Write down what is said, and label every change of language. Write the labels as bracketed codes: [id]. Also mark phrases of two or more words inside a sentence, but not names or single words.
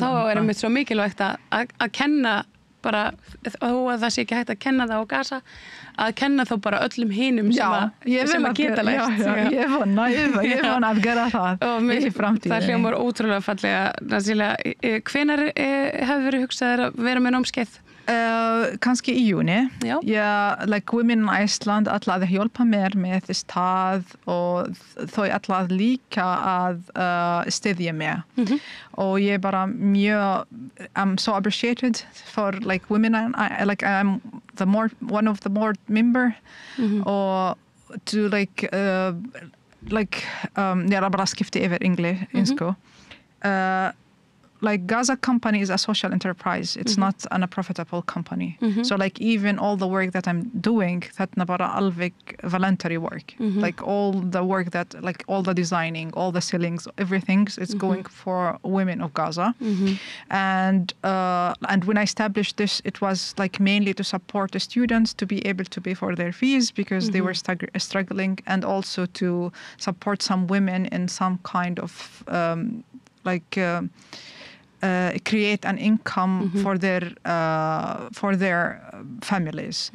[is] Og þá mitt svo mikilvægt að kenna bara, þó að það sé ekki hægt að kenna það á Gaza, að kenna þá bara öllum hinum sem að geta lært. Ég vona að gera það í framtíðinni. Það hljómar ótrúlega fallega. Nasilia, hvenær hefur verið hugsað að vera með námskeið? Kannski í júni. Like Women in Iceland ætla að hjálpa mér með stað og þau ætla að líka að styðja mér. Og ég bara [en] I'm so appreciated for like women, like I'm one of the board member og to like [is] ég bara skipti yfir engelska. [en] Like Gaza company is a social enterprise. It's not a profitable company. So like even all the work that I'm doing, that's [is] bara alveg [en] voluntary work. Like all the work that, like all the designing, all the ceilings, everything is going for women of Gaza. And when I established this, it was like mainly to support the students to be able to pay for their fees because they were struggling, and also to support some women in some kind of create an income for their families.